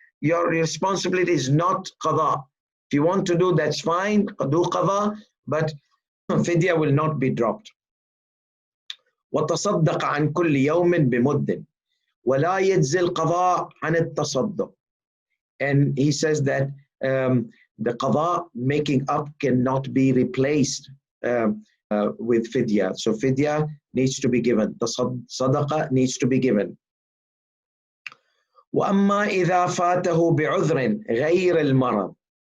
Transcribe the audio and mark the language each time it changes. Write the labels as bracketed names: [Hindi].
[English] Your responsibility is not qada. If you want to do, that's fine, do qada, but fidyah will not be dropped. [Arabic] وتصدق عن كل يوم بمد ولا يجزي القضاء عن التصدق. [English] And he says that the qada making up cannot be replaced with fidyah. So fidyah needs to be given. The sadaqah needs to be given. [Arabic] وَأَمَّا إِذَا فَاتَهُ بِعُذْرٍ غَيْرِ الْمَرَضِ.